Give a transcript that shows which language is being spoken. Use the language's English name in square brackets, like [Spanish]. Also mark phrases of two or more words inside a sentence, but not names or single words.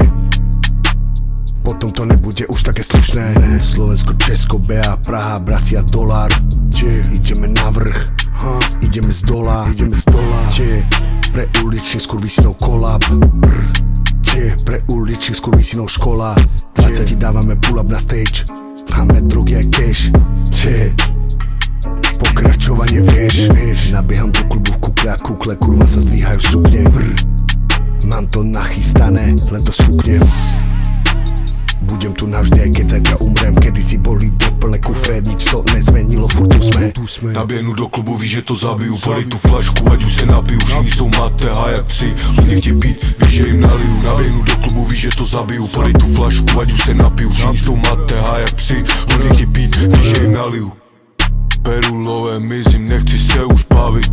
[Slovak] Potom to nebude už také slušné. Slovensko, Česko, BA, Praha, Brasia, Dolár. Ideme na vrch, ideme z dola. Pre uličných skurvísinov kolab. Pre uličných skurvísinov škola. 20 dávame [English] pull up [Slovak] na stage. Máme drogy a cash. Pokračovanie vieš. Nabieham do klubu v kukle a kukle, kurva sa zdvíhajú sukne. Mám to nachystané, len to sfúknem. Budem tu navždy, aj keď zajtra umrem. Kedy si boli doplné kufre, nič to nezmenilo, furt tu sme. [Czech] Naběhnu do klubu, víš, že to zabiju. Podej tu flašku, ať už se napiju. Všichni jsou mateha jak psi, mě chtějí pít, víš, že jim naliju. Naběhnu do klubu, víš, že to zabiju. Podej tu flašku, ať už se napiju. Všichni jsou mateha jak psi, mě chtějí pít, víš, že jim naliju. Peru love, mizím, nechci se už bavit.